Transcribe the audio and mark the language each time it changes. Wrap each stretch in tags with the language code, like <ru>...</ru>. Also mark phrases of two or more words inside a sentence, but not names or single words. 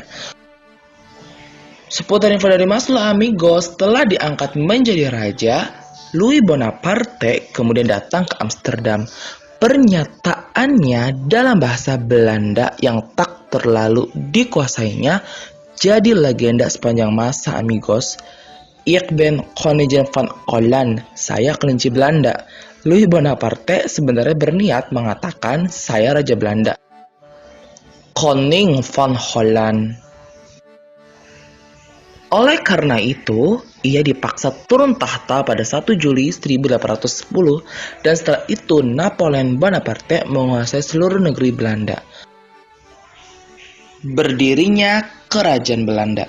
<id>Seputar info dari Maslow amigos, setelah diangkat menjadi raja, Louis Bonaparte kemudian datang ke Amsterdam. Pernyataannya dalam bahasa Belanda yang tak terlalu dikuasainya jadi legenda sepanjang masa amigos.</id> <nl>Ik ben Koningin van Holland,</nl> <id>saya kelinci Belanda. Louis Bonaparte sebenarnya berniat mengatakan saya Raja Belanda.</id> <nl>Koning van Holland.</nl> <id>Oleh karena itu, ia dipaksa turun tahta pada 1 Juli 1810 dan setelah itu Napoleon Bonaparte menguasai seluruh negeri Belanda. Berdirinya Kerajaan Belanda.</id>